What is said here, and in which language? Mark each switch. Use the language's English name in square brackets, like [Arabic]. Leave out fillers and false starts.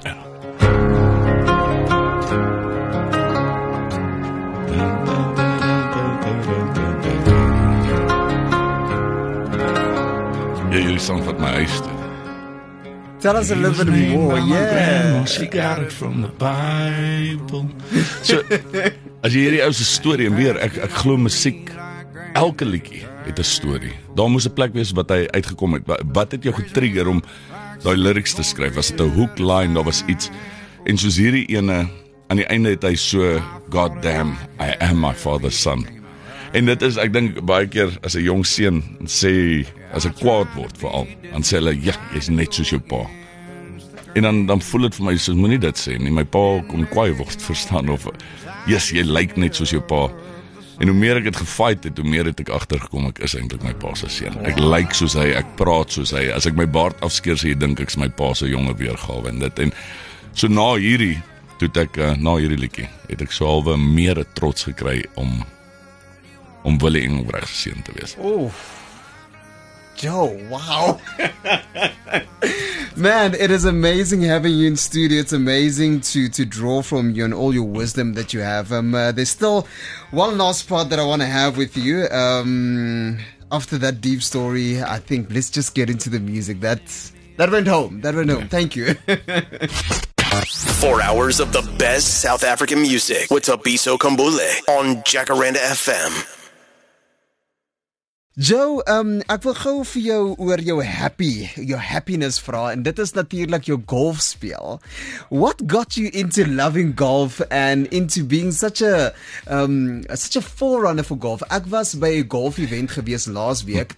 [Afrikaans] Ja, jullie song vat my huis toe. [English] Tell us a little bit more, yeah. She got it from the Bible. [Afrikaans] So, as jy hierdie ou se storie en weer, ek glo musiek, elke liedjie het 'n storie. Daar moes 'n plek wees wat hy uitgekom het. Wat het jou getrigger om daai lyrics te skryf? Was dit 'n hook line? Daar was iets. En soos hierdie ene, aan die einde het hy so, [English] God damn, I am my father's son. [Afrikaans] En dit is, ek dink, baie keer as 'n jong seun sê, as ek kwaad word veral, dan sê hulle, ja, jy's net soos jou pa. En dan voel dit vir my, soos moenie dit sê nie, my pa kon kwaai word, verstaan, of, yes, jy lyk net soos jou pa. En hoe meer ek het gefight het, hoe meer het ek agtergekom, ek is eintlik my pa se seun. Ek lyk soos hy, ek praat soos hy, as ek my baard afskeer, sê jy dink ek's my pa se jonger weergawe en dit. En so na hierdie liedjie, het ek so halwe meer 'n trots gekry om Willie Engelbrecht se seun te wees. Joe, wow. [English] Man, it is amazing having you in studio. It's amazing to draw from you and all your wisdom that you have. There's still one last part that I want to have with you. After that deep story, I think let's just get into the music. That went home. Thank you. 4 hours of the best South African music with Thabiso Kambule on Jacaranda FM. [Afrikaans] Joe, ek wil gou vir jou oor jou happiness vra, en dit is natuurlik jou golf speel. [English] What got you into loving golf and into being such a forerunner for golf? [Afrikaans] Ek was by 'n golf event gewees laas week.